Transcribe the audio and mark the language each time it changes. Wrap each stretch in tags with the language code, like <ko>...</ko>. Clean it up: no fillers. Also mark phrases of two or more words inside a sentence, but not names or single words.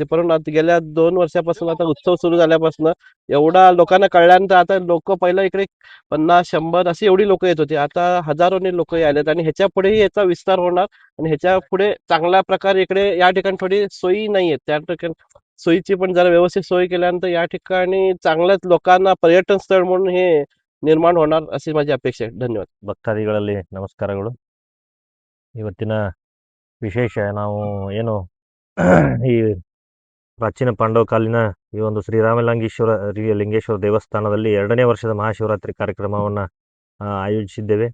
<mr>परंतु आता गेल्या 2 वर्षापासून आता उत्सव सुरू झाल्यापासून एवढा लोकांना कळल्यानंतर आता लोक पहिला इकडे 50-100 अशी एवढी लोक येत होती, आता हजारोनी लोक आलेत आणि ह्याच्या पुढेही याचा विस्तार होणार आणि ह्याच्या पुढे चांगल्या प्रकारे इकडे या ठिकाणी थोडी सोयी नाहीये, त्या ठिकाणी सोयीची पण जरा व्यवस्थित सोय केल्यानंतर या ठिकाणी चांगल्याच लोकांना पर्यटन स्थळ म्हणून हे ನಿರ್ಮಾಣ होणार अशी माझी अपेक्षा आहे.</mr> <kn>ಧನ್ಯವಾದ. ಭಕ್ತಾದಿಗಳಲ್ಲಿ ನಮಸ್ಕಾರಗಳು. ಇವತ್ತಿನ ವಿಶೇಷ ನಾವು ಏನು ಈ ಪ್ರಾಚೀನ ಪಾಂಡವ ಕಾಲಿನ ಈ ಒಂದು ಲಿಂಗೇಶ್ವರ ದೇವಸ್ಥಾನದಲ್ಲಿ 2ನೇ ವರ್ಷದ ಮಹಾಶಿವರಾತ್ರಿ ಕಾರ್ಯಕ್ರಮವನ್ನು ಆಯೋಜಿಸಿದ್ದೇವೆ.</kn>